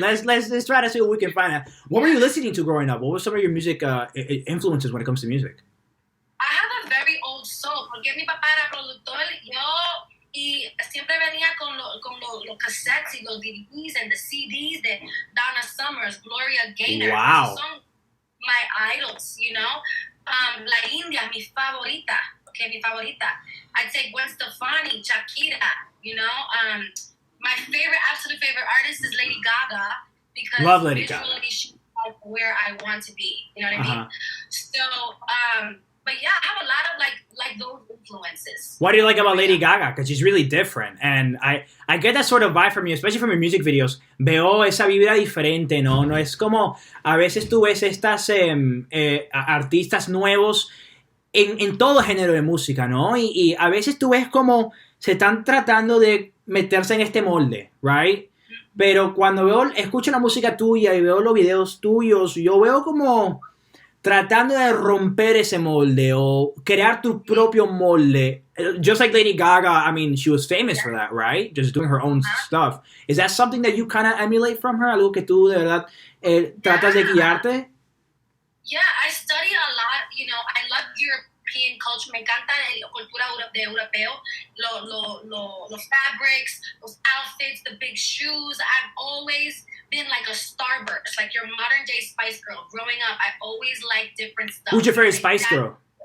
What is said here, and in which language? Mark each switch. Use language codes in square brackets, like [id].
[en] Let's try to see what we can find out. What were you listening to growing up? What were some of your music influences when it comes to music? I have a very old soul. [es] Porque mi papá era productor. Y siempre venía con los cassettes y los DVDs [en] and the CDs [es] de Donna Summers, Gloria Gaynor. [en] Wow. [es] Son [en] my idols, [es] La India, mi favorita. Okay, mi favorita. [en] I'd say Gwen Stefani, Shakira, my absolute favorite artist is Lady Gaga because love Lady Gaga. She's where I want to be. You know what I mean? So, but yeah, I have a lot of like those influences. What do you like about Lady Gaga? Because she's really different. And I get that sort of vibe from you, especially from your music videos. [es] Veo esa vibra diferente, ¿no? No es como, a veces tú ves estas artistas nuevos en todo género de música, ¿no? Y a veces tú ves como se están tratando de meterse en este molde, right? Pero cuando escucho la música tuya y veo los videos tuyos, yo veo como tratando de romper ese molde o crear tu propio molde. [en] Just like Lady Gaga, I mean, she was famous for that, right? Just doing her own stuff. Is that something that you kind of emulate from her? [es] Algo que tú de verdad tratas de guiarte? [en] Yeah, I study a lot. I love European culture. [es] Me encanta la cultura de europeo. [en] Los fabrics, los outfits, the big shoes. I've always been like a starburst, like your modern day Spice Girl. Growing up, I always liked different stuff. Who's your favorite Spice Girl?